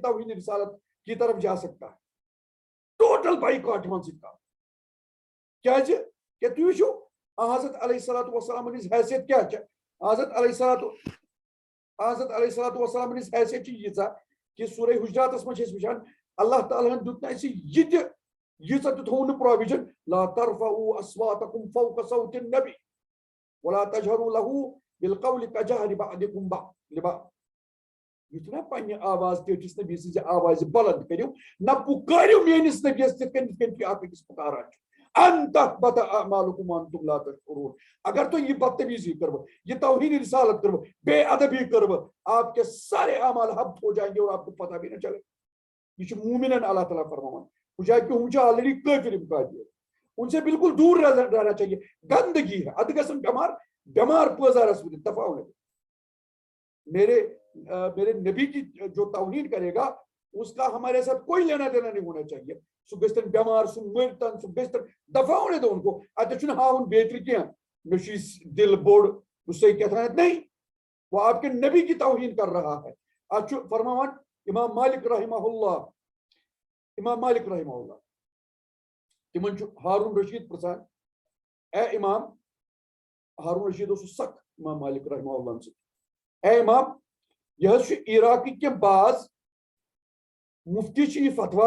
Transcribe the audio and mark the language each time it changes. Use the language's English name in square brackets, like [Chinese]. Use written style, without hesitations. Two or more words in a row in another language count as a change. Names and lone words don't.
[Urdu] توہین رسالت کی طرف جا سکتا ہے [English] total boycott [Kashmiri] یِمن سۭتۍ کرو کیازِ کہ تُہۍ وٕچھِو حضرت [Arabic] علیہ الصلوۃ والسلام [Kashmiri] ہٕنٛز حیثیت کیاہ چھےٚ حضرت [Arabic] علیہ الصلوۃ والسلام [Kashmiri] ہٕنٛز حیثیت چھِ ییٖژاہ کہ سورہ حجراتس منٛز چھِ أسۍ وٕچھان اللہ تعالیٰ ہن دیُت نہٕ اَسہِ ییٖژاہ تہِ تھوٚوُن نہٕ پرووِجن [Arabic] لا ترفعوا اصواتکم فوق صوت النبی ولا تجهروا له بالقول كجهر بعضكم لبعض [Kashmiri] یُتھ نہ پننہِ آواز ٹیٹھِس نبی سٕنٛزِ آوازِ بلند کٔرِو نہ پُکٲرِو میٲنِس نبیَس تِتھ کٔنۍ تُہۍ اکھ أکِس پُکاران چھِو [Arabic] ان تحبط اعمالكم وانتم لا تشعرون [Kashmiri] اگر تُہۍ یہِ بدتمیزی کٔرٕوٕ یہِ توہین رسالت کٔرٕوٕ بے ادبی کٔرٕوٕ [Urdu] آپ کے سارے اعمال حبط ہو جائیں گے اور آپ کو پتہ بھی نہ چلے [Kashmiri] یہ چھُ مومنن اللہ تعالیٰ فرماوان بجائے کہ ہم چھِ آلریڈی کٲفر قادیٖن [Urdu] ان سے بالکل دور رہنا چاہیے گندگی ہے [Kashmiri] ادٕ گژھن بیمار پٲزارس ؤتھِتھ [Urdu] دفعہ ہونے میرے نبی کی جو توہین کرے گا اس کا ہمارے ساتھ کوئی لینا دینا نہیں ہونا چاہیے [Kashmiri] سُہ گژھتن بیمار سُہ مٔرتن سُہ گژھتن [Urdu] دفعہ ہونے دو ان کو [Kashmiri] اتہِ چھُنہٕ ہاوُن بیترِ کینٛہہ مےٚ چھُ یہِ دل بوٚڑ بہٕ چھُسے کیٛاہ [Urdu] نہیں وہ آپ کے نبی کی توہین کر رہا ہے [Kashmiri] اتھ چھُ فرماوان [Urdu] امام مالک رحمہ اللہ [Kashmiri] تِمن چھُ ہارون رشید پرژھان اے امام ہارون رشید اوس سخ امام مالک رحمہ اللہ سۭتۍ اے امام یہ حظ چھُ عراقٕکۍ کینٛہہ باز مفتی چھِ یہِ فتوا